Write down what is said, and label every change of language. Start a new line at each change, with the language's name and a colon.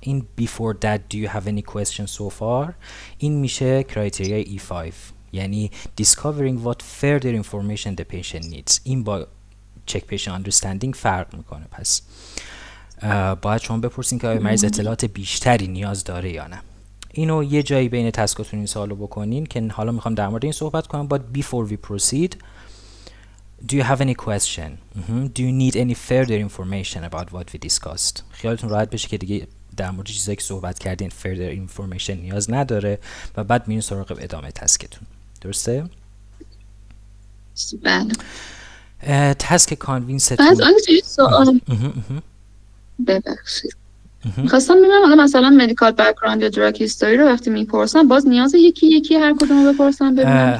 English: In before that do you have any questions so far
Persian: این میشه
English: criteria E5. یعنی discovering what further information the patient needs.
Persian: این با
English: check patient understanding
Persian: فرق میکنه. پس باید شما بپرسین که آیا مریض اطلاعات بیشتری نیاز داره یا نه. اینو یه جایی بین تسکاتون این سوالو بکنین که حالا میخوام در مورد این صحبت کنم.
English: But before we proceed, do you have any question? Do you need any further information about what we discussed?
Persian: خیالتون راحت بشه که دیگه در مورد چیزایی که صحبت کردین further information نیاز نداره و بعد میرین سراغ ادامه تسکتون. درسته؟ بله. تسک کانوینستون. بعد آنچه سوال ببخشید خواستم ببینم حالا مثلا مدیکال بک‌گراند یا دراگ هیستوری رو وقتی میپرسن باز نیاز یکی هر کدوم رو بپرسن ببینم